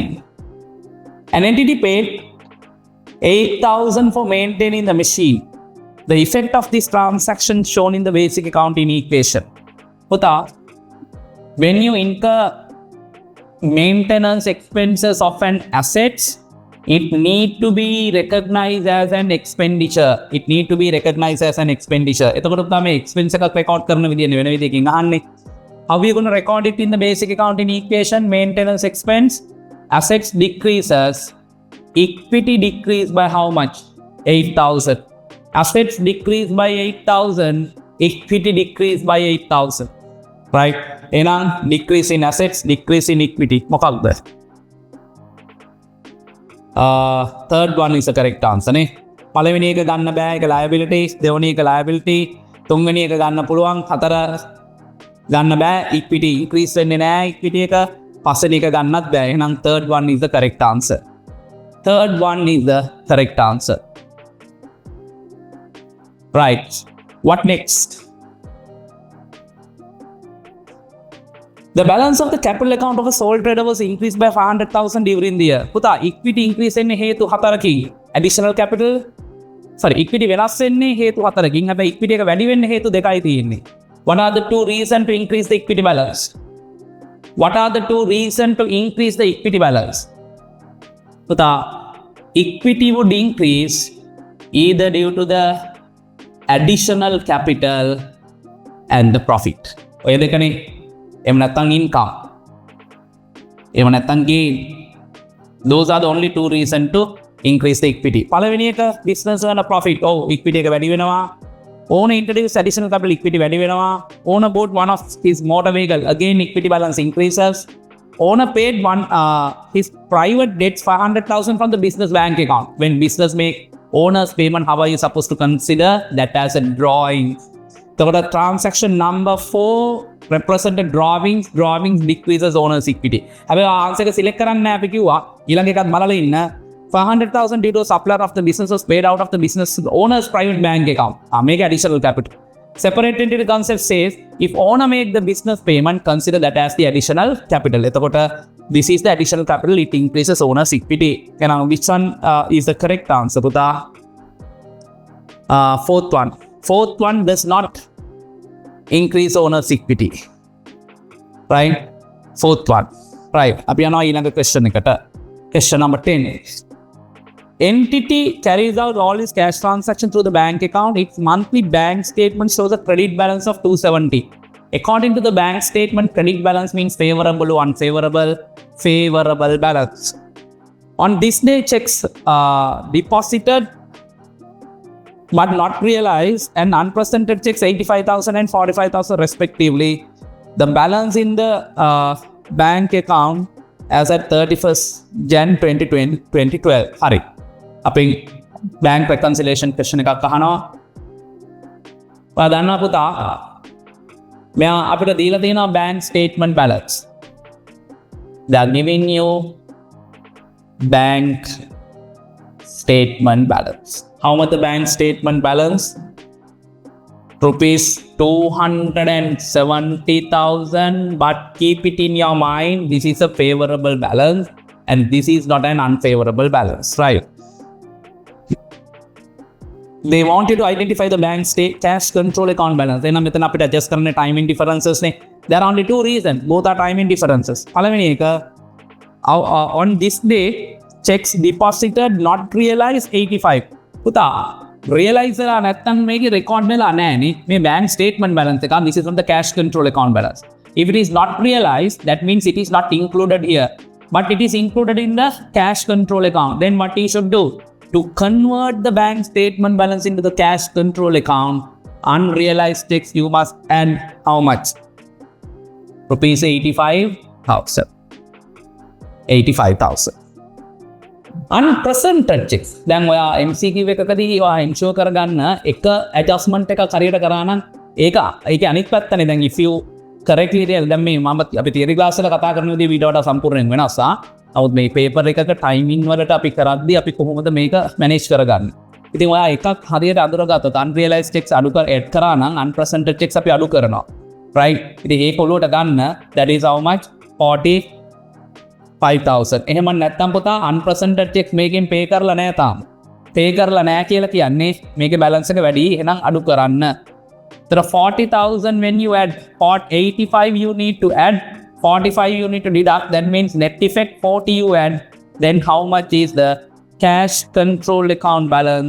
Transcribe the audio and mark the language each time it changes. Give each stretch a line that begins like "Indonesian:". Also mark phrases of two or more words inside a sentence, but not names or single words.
English: An entity paid 8,000 for maintaining the machine. The effect of this transaction shown in the basic accounting equation. Puta, when you incur maintenance expenses of an assets, it need to be recognized as an expenditure.
Sinhala: එතකොට තමයි expense එකක් record කරන විදිය වෙන විදියකින් අහන්නේ.
English: How are you going to record it in the basic accounting equation? Maintenance expense, assets decreases, equity decrease by how much? 8,000. Assets decrease by 8,000, equity decrease by 8,000. Right? Enang decrease in assets, decrease in equity.
Sinhala: මොකක්ද?
English: Third one is the correct answer නේ.
Sinhala: පළවෙනි එක ගන්න බෑ, ඒක liabilities. දෙවෙනි එක liability. තුන්වෙනි එක ගන්න පුළුවන්, හතර ගන්න බෑ.
English: equity increase
Sinhala: වෙන්නේ නෑ equity එක. පස්වෙනි එක ගන්නත් බෑ.
English: එහෙනම් third one is the correct answer. Right. What next? The balance of the capital account of a sole trader was increased by 500,000 during the year.
Sinhala: පුතා
English: equity increase
Sinhala: වෙන්නේ හේතු හතරකින්.
English: Additional capital equity
Sinhala: වෙනස් වෙන්නේ හේතු හතරකින්. හැබැයි equity එක වැඩි වෙන්නේ හේතු දෙකයි තියෙන්නේ.
English: What are the two reasons to increase the equity balance? Puta, equity would increase either due to the additional capital and the profit.
Sinhala: ඔය දෙකනේ. එහෙම නැත්නම් income. එහෙම නැත්නම් gain.
English: Those are the only two reasons to increase the equity.
Sinhala: පළවෙනි එක
English: business earn a profit.
Sinhala: equity එක වැඩි වෙනවා.
English: Owner introduce additional capital, equity
Sinhala: වැඩි වෙනවා.
English: Owner bought one of his motor vehicle. Again, equity balance increases. Owner paid his private debts 500,000 from the business bank account. When business make owner's payment, how are you supposed to consider that as a drawing? So the transaction number 4 represented drawings decreases owner's equity.
Sinhala: හැබැයි ආන්සර් එක සිලෙක්ට් කරන්න නැහැ අපි කිව්වා. ඊළඟ එකත් බලලා ඉන්න.
English: 500,000 due to supplier of the business was paid out of the business owner's private bank account. Make additional capital. Separate entity concept says if owner make the business payment, consider that as the additional capital. එතකොට this is the additional capital, it increases owner's equity. And which one is the correct answer? පුතා fourth one does not increase owner's equity. right? Fourth one, right?
Sinhala: අපි යනවා ඊළඟ question එකට.
English: Question number 10. Entity carries out all its cash transaction through the bank account. Its monthly bank statement shows a credit balance of 270. According to the bank statement, credit balance means favorable or unfavorable. Favorable balance. On this day, checks deposited but not realized and unpresented checks 85,000 and 45,000 respectively. The balance in the bank account as at 31st Jan 2012.
Sinhala: Hari. අපි
English: bank reconciliation question
Sinhala: එකක් අහනවා. ඔයා දන්නවා පුතා මෙයා අපිට දීලා තියෙනවා
English: bank statement balance. They are giving you bank statement balance. How much the bank statement balance? Rupees 270,000, but keep it in your mind, this is a favorable balance and this is not an unfavorable balance, right? They want you to identify the bank state cash control account balance.
Sinhala: Then මෙතන අපිට adjust කරන්න
English: timing differences
Sinhala: නේ.
English: There are only two reasons. Both are timing differences.
Sinhala: පළවෙනි එක
English: on this day checks deposited not realized 85.
Sinhala: පුතා realize වෙලා නැත්නම් මේකේ record වෙලා නැහැ නේ. මේ
English: bank statement balance
Sinhala: එක.
English: This is from the cash control account balance. If it is not realized, that means it is not included here. But it is included in the cash control account. Then what you should do? To convert the bank statement balance into the cash control account, unrealized checks you must add how much? Rupees 85,000. 85,000. Unpresented checks.
Sinhala: දැන් ඔයා MCQ එකකදී ඔයා ensure කරගන්න එක adjustment එකක් හරියට කරා නම් ඒක අනිත් පැත්තනේ. දැන්
English: if you correctly
Sinhala: දැන් මේ මම අපි
English: theory class
Sinhala: වල කතා කරන විදිහ ඊට වඩා සම්පූර්ණයෙන් වෙනස්. නමුත් මේ paper එකක timing වලට අපි කරද්දී අපි කොහොමද මේක manage කරගන්නේ? ඉතින් ඔයා එකක් හරියට අඳුරගත්තොත්
English: unrealized checks
Sinhala: අඩු add කරා නම්
English: unpresented checks
Sinhala: අපි අඩු කරනවා. right? ඉතින් ඒක ඔලුවට ගන්න
English: that is how much?
Sinhala: 45,000. එහෙම නැත්නම් පුතා
English: unpresented checks
Sinhala: මේකෙන් pay කරලා නැහැ තාම. pay කරලා නැහැ කියලා කියන්නේ මේකේ balance එක වැඩි. එහෙනම් අඩු කරන්න.
English: There are 40,000 when you add 85 you need to add 45 you need to deduct. That means net effect 40 you add. Then how much is the cash control account balance?